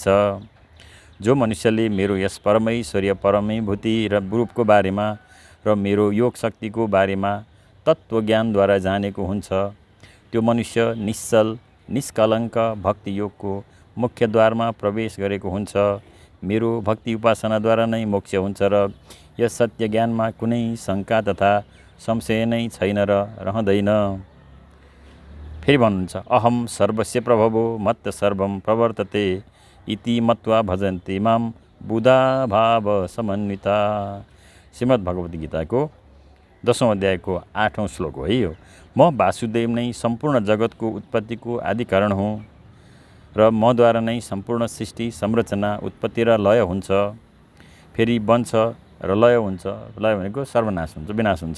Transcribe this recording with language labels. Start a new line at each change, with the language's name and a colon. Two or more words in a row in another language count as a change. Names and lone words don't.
Nepali: जो मनुष्यले मेरो यस परमैश्वर्य परमैभूति र रूपको बारेमा र मेरो योग शक्तिको बारेमा तत्त्वज्ञानद्वारा जानेको हुन्छ त्यो मनुष्य निश्चल निष्कलङ्क भक्ति योगको मुख्य द्वारमा प्रवेश गरेको हुन्छ। मेरो भक्ति उपासनाद्वारा नै मोक्ष हुन्छ र यस सत्य ज्ञानमा कुनै शङ्का तथा संशय नै छैन र रहँदैन। फेरि भन्नुहुन्छ,
Sanskrit: अहम सर्वस्य प्रभवो मत्त सर्वं प्रवर्तते इति मत्वा भजन्ते माम बुधा भाव समन्विता।
Nepali: श्रीमद् भगवत गीताको 10औं अध्यायको 8औं श्लोक हो है यो। म वासुदेव नै सम्पूर्ण जगतको उत्पत्तिको आदि कारण हुँ र मद्वारा नै सम्पूर्ण सृष्टि, संरचना, उत्पत्ति र लय हुन्छ। फेरि बन्छ र लय हुन्छ। लय भनेको सर्वनाश हुन्छ, विनाश हुन्छ।